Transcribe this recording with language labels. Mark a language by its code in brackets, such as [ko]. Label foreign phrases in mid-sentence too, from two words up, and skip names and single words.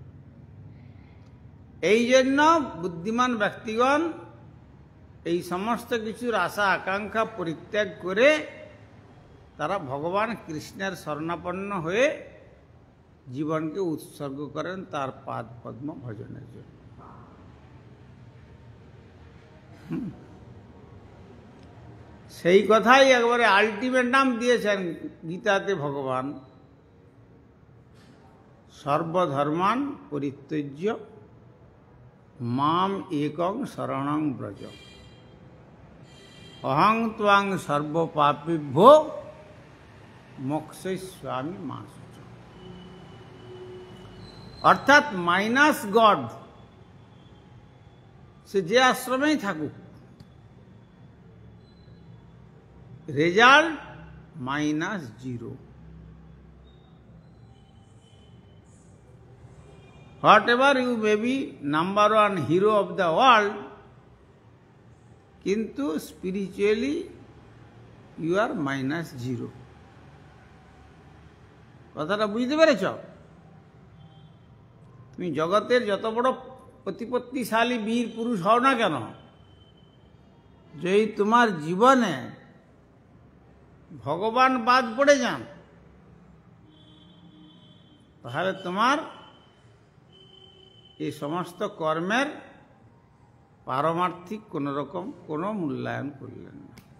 [bn] এই জন্য বুদ্ধিমান ব্যক্তিগণ এই সমস্ত কিছুর আশা আকাঙ্ক্ষা পরিত্যাগ করে তারা ভগবান কৃষ্ণের শরণাপন্ন হয়ে জীবনকে উৎসর্গ করেন তার পাদ পদ্ম ভজনের জন্য। সেই কথাই একবারে আলটিমেটাম দিয়েছেন গীতাতে ভগবান, [sa] সর্বধর্মান পরিত্যজ্য মাম একং শরণং ব্রজ, অহং ত্বাং সর্বপাপেভ্যো মোক্ষয়িষ্যামি মা শুচ। [bn] অর্থাৎ [en] minus God, [bn] সে যে আশ্রমেই থাকুক, রেজাল্ট -0। [en] Whatever you may be number 1 hero of the world, কিন্তু spiritually you are -0। [bn] কথাটা বুঝতে পেরেছ? তুমি জগতের যত বড় প্রতিপত্তিশালী বীর পুরুষ হও না কেন, যদি তোমার জীবনে ভগবান বাদ পড়ে যান, তাহলে তোমার এই সমস্ত কর্মের পারমার্থিক কোনো রকম কোনো মূল্যায়ন করলেন না।